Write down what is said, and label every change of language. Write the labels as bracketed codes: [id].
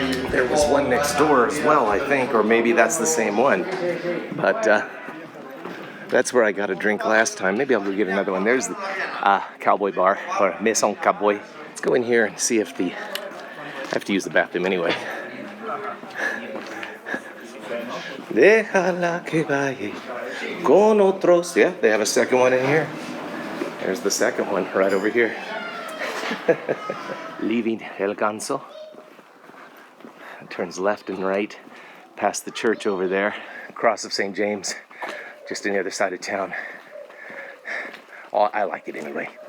[en] There was one next door as well, I think, or maybe that's the same one. But that's where I got a drink last time. Maybe I'll go get another one. There's the Cowboy Bar, or Maison Cowboy. Let's go in here and see if I have to use the bathroom anyway. [es] Déjala que vaya con otros. [en] Yeah, they have a second one in here. There's the second one right over here. Leaving El Ganso. It turns left and right past the church over there. Cross of St. James, just on the other side of town. Oh, I like it anyway.